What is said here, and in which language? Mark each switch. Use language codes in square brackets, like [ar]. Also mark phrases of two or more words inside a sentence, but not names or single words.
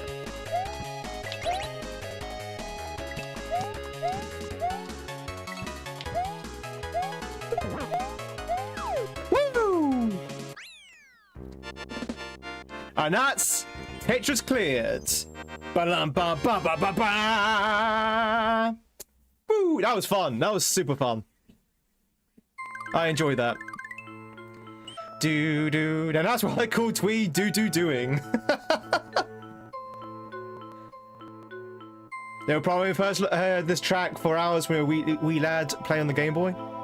[en] And that's Tetris cleared. Ba-dum-ba-ba-ba-ba-ba. Woo, that was fun. That was super fun. I enjoyed that. Do. Now that's what I call Tweed doing. They were probably first heard this track for hours when a wee lad play on the Game Boy.